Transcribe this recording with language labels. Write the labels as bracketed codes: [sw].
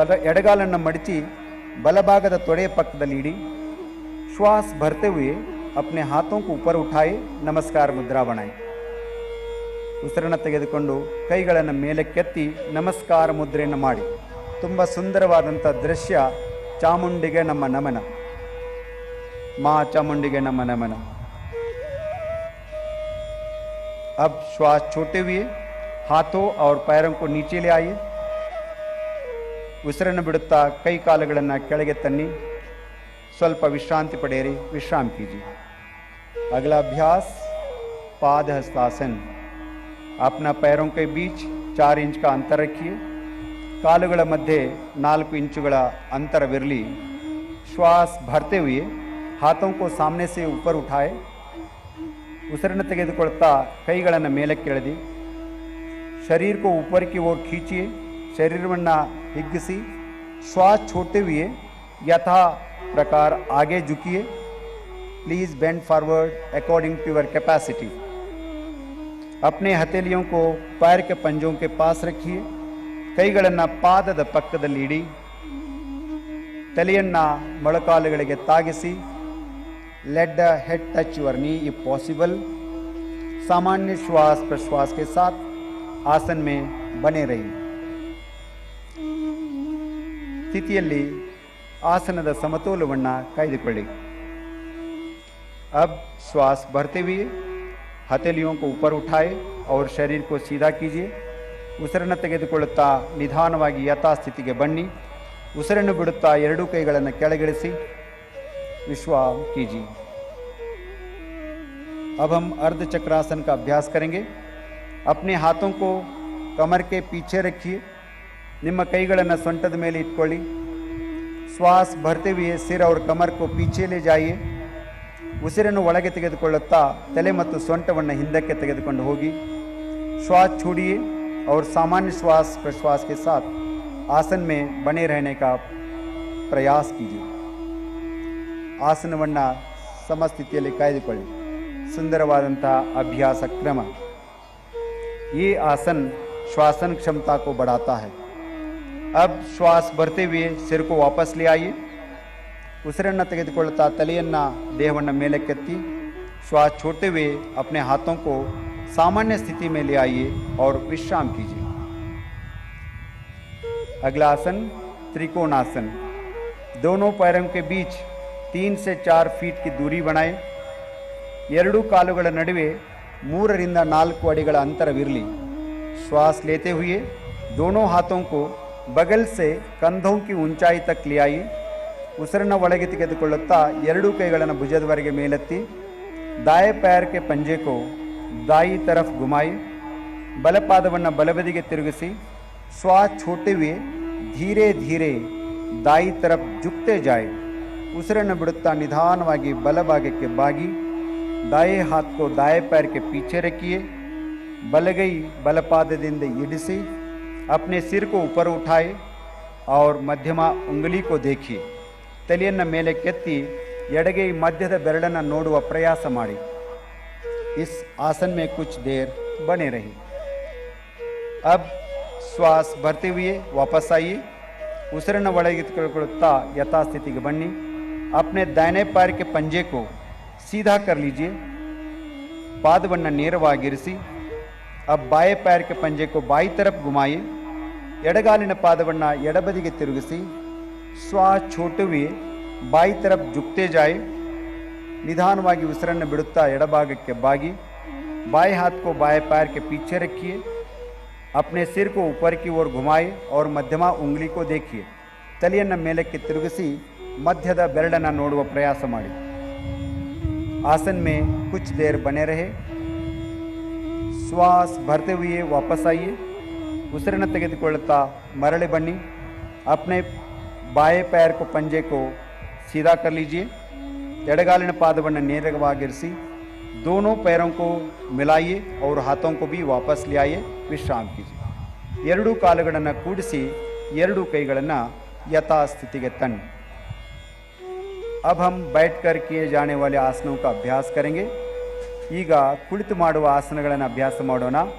[kn] ಎಡಗಾಲನ್ನು ಮಡಚಿ ಬಲಭಾಗದ ತೊಡೆಯ ಪಕ್ಕದಲ್ಲಿ ಇಡಿ. [hi] श्वास भरते हुए अपने हाथों को ऊपर उठाए. नमस्कार मुद्रा बनाए. [kn] ಉಸಿರನ್ನು ತೆಗೆದುಕೊಂಡು ಕೈಗಳನ್ನು ಮೇಲಕ್ಕೆತ್ತಿ ನಮಸ್ಕಾರ ಮುದ್ರೆಯನ್ನು ಮಾಡಿ. ತುಂಬ ಸುಂದರವಾದಂಥ ದೃಶ್ಯ. ಚಾಮುಂಡಿಗೆ ನಮ್ಮ ನಮನ. [hi] माँ चामुंडी नमः नमन. अब श्वास छोड़ते हुए हाथों और पैरों को नीचे ले आइए. [kn] ಉಸಿರನ್ನು ಬಿಡುತ್ತಾ ಕೈ ಕಾಲುಗಳನ್ನು ಕೆಳಗೆ ತನ್ನಿ. ಸ್ವಲ್ಪ ವಿಶ್ರಾಂತಿ ಪಡೆಯಿರಿ, [hi] विश्राम कीजिए. अगला अभ्यास पाद हस्तासन. अपना पैरों के बीच 4 इंच का अंतर रखिए. [kn] ಕಾಲುಗಳ ಮಧ್ಯೆ 4 ಇಂಚುಗಳ ಅಂತರವಿರಲಿ. [hi] श्वास भरते हुए हाथों को सामने से ऊपर उठाए. [kn] ಉಸಿರನ್ನು ತೆಗೆದುಕೊಳ್ತಾ ಕೈಗಳನ್ನು ಮೇಲಕ್ಕೆ ಎಳೆದಿ. [hi] शरीर को ऊपर की ओर खींचिए. [kn] शरीरವನ್ನು ಹಿಗ್ಗಿಸಿ. [hi] श्वास छोड़ते हुए यथा प्रकार आगे झुकिए. [en] Please bend forward according to your capacity. [hi] अपने हथेलियों को पैर के पंजों के पास रखिए. [kn] ಕೈಗಳನ್ನು ಪಾದದ ಪಕ್ಕದಲ್ಲಿ ಇಡಿ. ತಲೆಯನ್ನು ಮೊಳಕಾಲುಗಳಿಗೆ ತಾಗಿಸಿ. [en] Let the head touch your knee if possible. [hi] सामान्य श्वास प्रश्वास के साथ आसन में बने रहिए. [kn] ಸ್ಥಿತಿಯಲ್ಲಿ ಆಸನದ ಸಮತೋಲನವನ್ನು ಕಾಯ್ದುಕೊಳ್ಳಿ. [hi] अब श्वास भरते हुए हथेलियों को ऊपर उठाए और शरीर को सीधा कीजिए. [kn] ಉಸಿರನ್ನು ತೆಗೆದುಕೊಳ್ಳುತ್ತಾ ನಿಧಾನವಾಗಿ ಯಥಾಸ್ಥಿತಿಗೆ ಬನ್ನಿ. ಉಸಿರನ್ನು ಬಿಡುತ್ತಾ 2 ಕೈಗಳನ್ನು ಕೆಳಗಿಳಿಸಿ. [hi] विश्राम कीजिए. अब हम अर्ध चक्रासन का अभ्यास करेंगे. अपने हाथों को कमर के पीछे रखिए. [kn] ನಿಮ್ಮ ಕೈಗಳನ್ನು ಸೊಂಟದ ಮೇಲೆ ಇಟ್ಕೊಳ್ಳಿ. [hi] श्वास भरते हुए सिर और कमर को पीछे ले जाइए. [kn] ಉಸಿರನ್ನು ಒಳಗೆ ತೆಗೆದುಕೊಳ್ಳುತ್ತಾ ತಲೆ ಮತ್ತು ಸೊಂಟವನ್ನು ಹಿಂದಕ್ಕೆ ತೆಗೆದುಕೊಂಡು ಹೋಗಿ. [hi] श्वास छोड़िए और सामान्य श्वास प्रश्वास के साथ आसन में बने रहने का प्रयास कीजिए. [kn] ಆಸನವನ್ನು ಸಮಸ್ಥಿತಿಯಲ್ಲಿ ಕಾಯ್ದುಕೊಳ್ಳಿ. ಸುಂದರವಾದಂತಹ ಅಭ್ಯಾಸ ಕ್ರಮ. [hi] ये आसन श्वासन क्षमता को बढ़ाता है. अब श्वास भरते हुए सिर को वापस ले आइए. [kn] ಉಸಿರನ್ನು ತೆಗೆದುಕೊಳ್ಳುತ್ತಾ ತಲೆಯನ್ನು ದೇಹವನ್ನು ಮೇಲಕ್ಕೆತ್ತಿ. [hi] श्वास छोड़ते हुए अपने हाथों को सामान्य स्थिति में ले आइए और विश्राम कीजिए. अगला आसन त्रिकोणासन. दोनों पैरों के बीच 3 से 4 फीट की दूरी बनाएं। [kn] ಎರಡೂ ಕಾಲುಗಳ ನಡುವೆ 3 ರಿಂದ 4 ಅಡಿಗಳ ಅಂತರವಿರಲಿ। [hi] श्वास लेते हुए दोनों हाथों को बगल से कंधों की ऊंचाई तक ले आइए। [kn] ಉಸಿರನ್ನು ಒಳಗೆ ತೆಗೆದುಕೊಳ್ಳುತ್ತಾ ಎರಡೂ ಕೈಗಳನ್ನು ಭುಜದವರೆಗೆ ಮೇಲೆತ್ತಿ [hi] दाएं पैर के पंजे को दाई तरफ घुमाइए। [kn] ಬಲಪಾದವನ್ನು ಬಲಬದಿಗೆ ತಿರುಗಿಸಿ [hi] श्वास छोड़ते हुए धीरे धीरे दाई तरफ झुकते जाए। [kn] ಉಸಿರನ್ನು ಬಿಡುತ್ತಾ ನಿಧಾನವಾಗಿ ಬಲಭಾಗಕ್ಕೆ ಬಾಗಿ [hi] दाएं हाथ को दाएं पैर के पीछे रखिए। [kn] बलगई बलपादದಿಂದ इडिसी [hi] अपने सिर को ऊपर उठाए और मध्यमा उंगली को देखिए। [kn] तलिಯನ್ನು ಮೇಲೆ ಕೆತ್ತಿ ಎಡಗೈ ಮಧ್ಯದ ಬೆರಳನ್ನು ನೋಡುವ ಪ್ರಯಾಸ ಮಾಡಿ। [hi] इस आसन में कुछ देर बने रहिए। अब श्वास भरते हुए वापस आइए। [kn] ಉಸಿರನ್ನು ಒಳಗೆ ತೆಗೆದುಕೊಳ್ಳುತ್ತಾ ಯಥಾಸ್ಥಿತಿಗೆ ಬನ್ನಿ। [hi] अपने दाहिने पैर के पंजे को सीधा कर लीजिए। [kn] पादವನ್ನು ನೇರವಾಗಿರಿಸಿ। [hi] अब बाएं पैर के पंजे को बाई तरफ घुमाइए। [kn] ಎಡಗಾಲಿನ ಪಾದವನ್ನು ಎಡಬದಿಗೆ ತಿರುಗಿಸಿ [hi] श्वास छोड़ते हुए बाई तरफ झुकते जाए। [kn] निधानವಾಗಿ ಉಸಿರನ್ನು ಬಿಡುತ್ತಾ ಎಡಭಾಗಕ್ಕೆ ಬಾಗಿ [hi] बाएं हाथ को बाएं पैर के पीछे रखिए। अपने सिर को ऊपर की ओर घुमाए और मध्यमा उंगली को देखिए। [kn] ತಲೆಯನ್ನು ಮೇಲಕ್ಕೆ ತಿರುಗಿಸಿ ಮಧ್ಯದ ಬೆರಳನ್ನು ನೋಡುವ ಪ್ರಯಾಸ ಮಾಡಿ। [hi] आसन में कुछ देर बने रहे। श्वास भरते हुए वापस आइए। [kn] ಉಸಿರನ್ನು ತೆಗೆದುಕೊಳ್ಳುತ್ತಾ ಮರಳಿ ಬನ್ನಿ। [hi] अपने बाएं पैर को पंजे को सीधा कर लीजिए। [kn] ಎಡಗಾಲಿನ ಪಾದವನ್ನು ನೇರವಾಗಿರಿಸಿ [hi] दोनों पैरों को मिलाइए और हाथों को भी वापस ले आइए। विश्राम कीजिए। [kn] ಎರಡೂ ಕಾಲುಗಳನ್ನು ಕೂಡಿಸಿ ಎರಡೂ ಕೈಗಳನ್ನು ಯಥಾಸ್ಥಿತಿಗೆ ತನ್ನಿ। [hi] अब हम बैठकर किए जाने वाले आसनों का अभ्यास करेंगे। [kn] ಈಗ ಕುಳಿತು ಮಾಡುವ ಆಸನಗಳನ್ನು ಅಭ್ಯಾಸ ಮಾಡೋಣ।